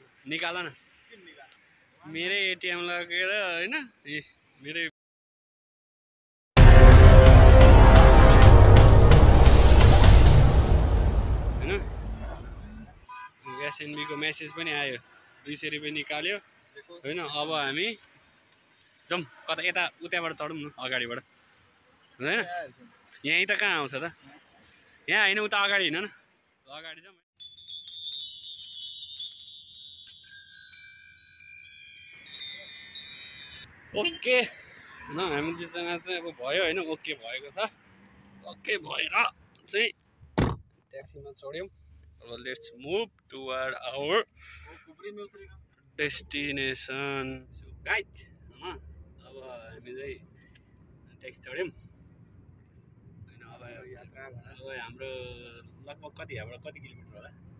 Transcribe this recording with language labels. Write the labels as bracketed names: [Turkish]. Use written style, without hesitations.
[Nepali] निकाल न मेरै एटिएम लगेर होइन। मेरै एसएनबीको मेसेज पनि आयो, 200 रुपियाँ निकाल्यो होइन। अब हामी जाउँ कता, यता उताबाट चढौँ न, अगाडिबाट हुँदैन। यहीँ त कहाँ आउँछ त? यहाँ होइन, उता अगाडि हिँड न, अगाडि जाउँ। ओके न, हामी दुईजना चाहिँ अब भयो होइन, ओके भएको छ। ओके भएर चाहिँ ट्याक्सीमा चढ्यौँ। [English] अब let's move toward our destination guide [Nepali] होइन। अब हामी चाहिँ ट्याक्सी चढ्यौँ होइन। अब हाम्रो लगभग कति, यहाँबाट कति किलोमिटर होला?